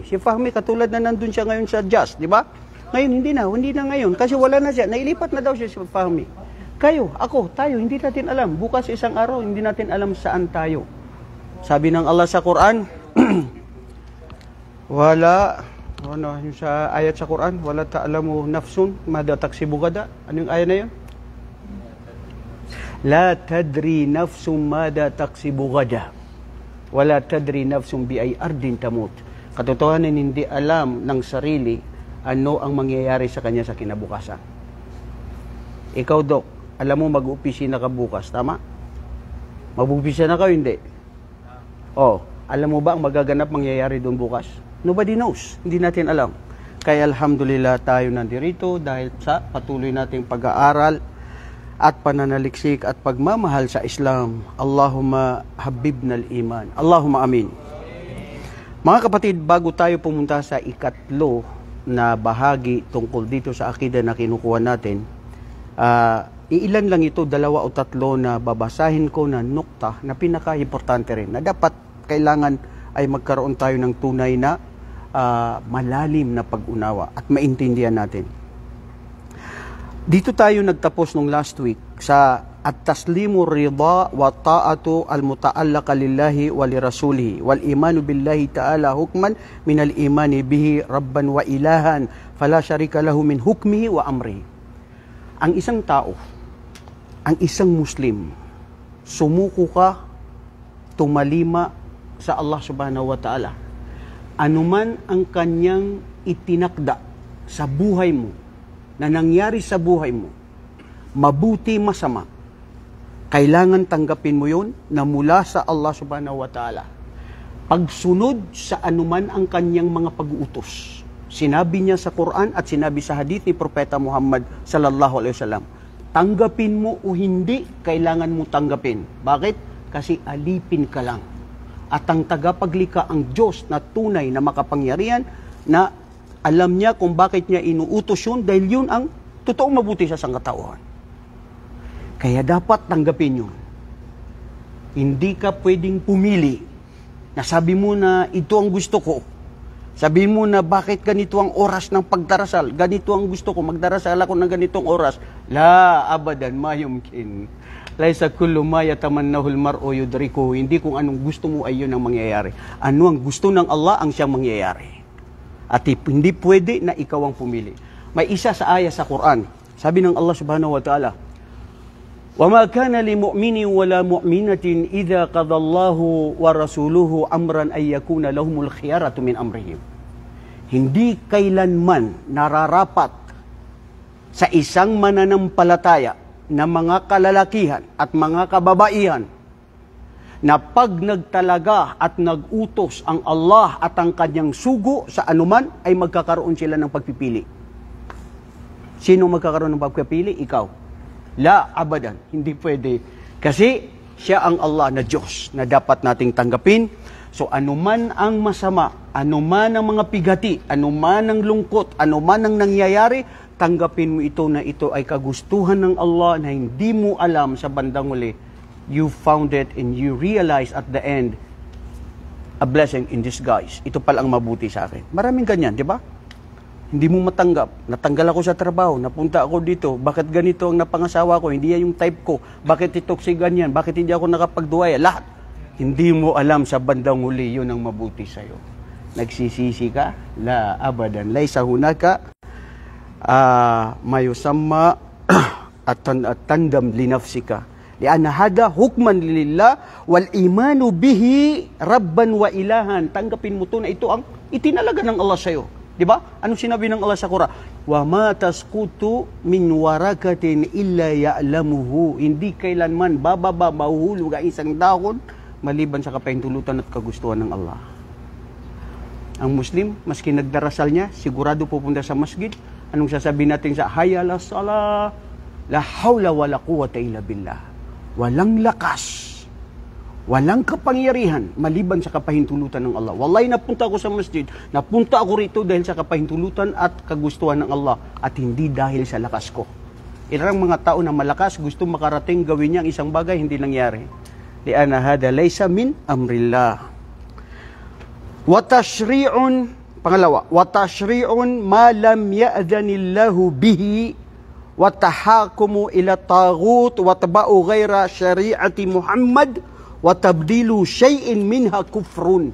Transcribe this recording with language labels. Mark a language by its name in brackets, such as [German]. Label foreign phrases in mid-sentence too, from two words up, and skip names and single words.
[Filipino] Si Fahmi katulad na nandun siya ngayon sa Just, di ba? Ngayon hindi na ngayon kasi wala na siya. Nailipat na daw siya si Fahmi. Kayo, ako, tayo, hindi natin alam. Bukas isang araw, hindi natin alam saan tayo. Sabi ng Allah sa Quran, yung sa ayat sa Quran, [Arabic] ولا تعلم نفس ماذا تكسب غدا. [Filipino] Ano yung ayat na yun? [Arabic] لا تدري نفس ماذا تكسب غدا. ولا تدري نفس بأي أرض تموت. [Filipino] Katotohanan, hindi alam ng sarili ano ang mangyayari sa kanya sa kinabukasan. Ikaw, Dok, alam mo mag-upisina ka bukas, tama? Mag-upisina ka, hindi? Alam mo ba ang magaganap mangyayari doon bukas? [English] Nobody knows. [Filipino] Hindi natin alam. Kaya alhamdulillah tayo nandirito dahil sa patuloy nating pag-aaral at pananaliksik at pagmamahal sa Islam. [Arabic] اللهم حببنا الإيمان. اللهم آمين. [Filipino] Mga kapatid, bago tayo pumunta sa ikatlo na bahagi tungkol dito sa akida na kinukuha natin, iilan lang ito, 2 o 3 na babasahin ko na nukta na pinaka-importante rin, na dapat kailangan ay magkaroon tayo ng tunay na malalim na pag-unawa at maintindihan natin. [Arabic] Dito tayo nagtapos nung [English] last week [Arabic] sa التسليم رضا وطاعة المتعلقة لله ولرسوله والإيمان بالله تعالى حكما من الإيمان به ربا وإلها فلا شريك له من حكمه وأمره. [Filipino] Ang isang tao, ang isang Muslim, sumuko ka, tumalima sa Allah [Arabic] سبحانه وتعالى. [Filipino] Anuman ang kanyang itinakda sa buhay mo, na nangyari sa buhay mo, mabuti, masama, kailangan tanggapin mo yun na mula sa Allah [Arabic] سبحانه وتعالى. [Filipino] Pagsunod sa anuman ang kanyang mga pag-uutos. Sinabi niya sa Quran at sinabi sa hadith ni Propeta Muhammad [Arabic] صلى الله عليه وسلم. [Filipino] Tanggapin mo o hindi, kailangan mo tanggapin. Bakit? Kasi alipin ka lang. At ang tagapaglikha ang Diyos na tunay na makapangyarihan na alam niya kung bakit niya inuutos yun dahil yun ang totoong mabuti sa sangkatauhan. Kaya dapat tanggapin yun. Hindi ka pwedeng pumili na sabi mo na ito ang gusto ko. Sabi mo na bakit ganito ang oras ng pagdarasal? Ganito ang gusto ko, magdarasal ako ng ganitong oras. [Arabic] لا، أبدا، ما يمكن. ليس كل ما يتمناه المرء يدركه. [Filipino] Hindi kung anong gusto mo ay yun ang mangyayari. Ano ang gusto ng Allah ang siyang mangyayari. At hindi pwede na ikaw ang pumili. May isa sa aya sa Quran. Sabi ng Allah [Arabic] سبحانه وتعالى, وَمَا كَانَ لِمُؤْمِنٍ وَلَا مُؤْمِنَةٍ إِذَا قَضَى اللَّهُ وَرَسُولُهُ أَمْرًا أَن يَكُونَ لَهُمُ الْخِيَرَةُ مِنْ أَمْرِهِمْ. [Filipino] Hindi kailanman nararapat sa isang mananampalataya na mga kalalakihan at mga kababaihan na pag nagtalaga at nagutos ang Allah at ang kanyang sugo sa anuman ay magkakaroon sila ng pagpipili. Sino magkakaroon ng pagpipili? Ikaw. [Arabic] لا، أبدا. [Filipino] Hindi pwede. Kasi siya ang Allah na Diyos na dapat nating tanggapin. So anuman ang masama, anuman ang mga pigati, anuman ang lungkot, anuman ang nangyayari, tanggapin mo ito na ito ay kagustuhan ng Allah na hindi mo alam sa bandang huli. [English] You found it and you realize at the end, a blessing in disguise. [Filipino] Ito pala ang mabuti sa akin. Maraming ganyan, di ba? Hindi mo matanggap. Natanggal ako sa trabaho, napunta ako dito. Bakit ganito ang napangasawa ko? Hindi yan yung type ko. Bakit itoksig ganyan? Bakit hindi ako nakapagduwaya? Lahat. Hindi mo alam sa bandang huli, yun ang mabuti sa'yo. Nagsisisi ka? [Arabic] لا أبدا. ليس هناك ما يسمى التندم لنفسك. لأن هذا حكما لله والإيمان به ربا وإلها. [Filipino] Tanggapin mo to na ito ang itinalaga ng Allah sa'yo. Di ba? Anong sinabi ng Allah sa Quran? [Arabic] وما تسقط من ورقة إلا يعلمها. [Filipino] Hindi kailanman bababa mahuhulog ang isang dahon maliban sa kapahintulutan at kagustuhan ng Allah. Ang Muslim, maski nagdarasal niya, sigurado pupunta sa masjid. Anong sasabihin natin sa [Arabic] حي على الصلاة? لا حول ولا قوة إلا بالله. [Filipino] Walang lakas, walang kapangyarihan maliban sa kapahintulutan ng Allah. Wallahi, napunta ako sa masjid, napunta ako rito dahil sa kapahintulutan at kagustuhan ng Allah at hindi dahil sa lakas ko. Ilang mga tao na malakas, gusto makarating gawin niya ang isang bagay, hindi nangyari. [Arabic] لأن هذا ليس من أمر الله. وتشريع، pangalawa، وتشريع ما لم يأذن الله به والتحاكم إلى الطاغوت واتباع غير شريعة محمد وتبديل شيء منها كفر.